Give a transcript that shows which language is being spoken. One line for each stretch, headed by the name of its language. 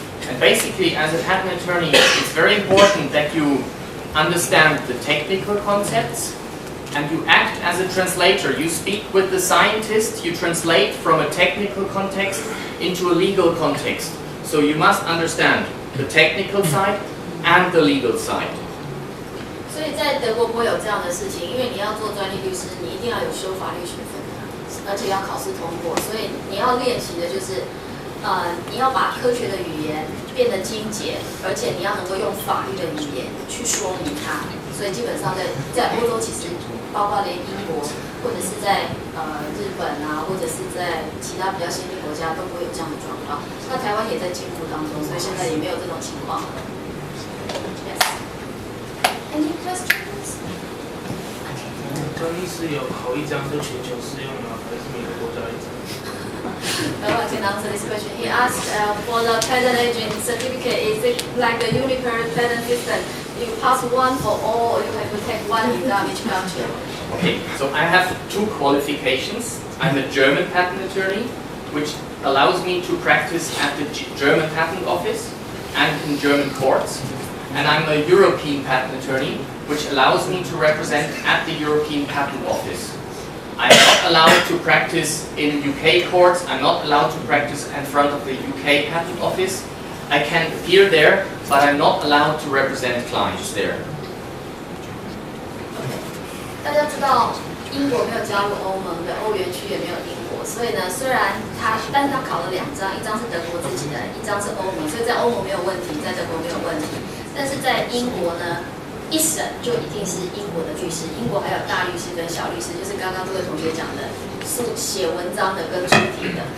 English: And basically, as a patent attorney, it's very important that you understand the technical concepts and you act as a translator. You speak with the scientist, you translate from a technical context into a legal context. So you must understand the technical side and the legal side.
Chinese: 所以在德国不会有这样的事情，因为你要做专利律师，你一定要有修法律学分的，而且要考试通过。所以你要练习的就是，你要把科学的语言变得精简，而且你要能够用法律的语言去说明它。所以基本上在欧洲，其实包括连英国或者是在日本啊，或者是在其他比较先进国家都不会有这样的状况。那台湾也在进步当中，所以现在也没有这种情况了。
English: Any questions?
Chinese: 专利是有考一张就全球适用吗？还是每个国家一张？
English: I can answer this question. He asked for the patent agent certificate, is it like a uniform patent system? You pass one for all, or you have to take one exam each country? Okay, so I have 2 qualifications. I'm a German patent attorney, which allows me to practice at the German patent office and in German courts. And I'm a European patent attorney, which allows me to represent at the European Patent Office. I'm not allowed to practice in UK courts, I'm not allowed to practice in front of the UK Patent Office. I can appear there, but I'm not allowed to represent clients there.
Chinese: 大家知道英国没有加入欧盟的，欧元区也没有英国，所以呢，但是他考了2张，一张是德国自己的，一张是欧盟，所以在欧盟没有问题，在德国没有问题。但是在英国呢，1审就一定是英国的律师，英国还有大律师跟小律师，就是刚刚这位同学讲的，是写文章的跟出庭的。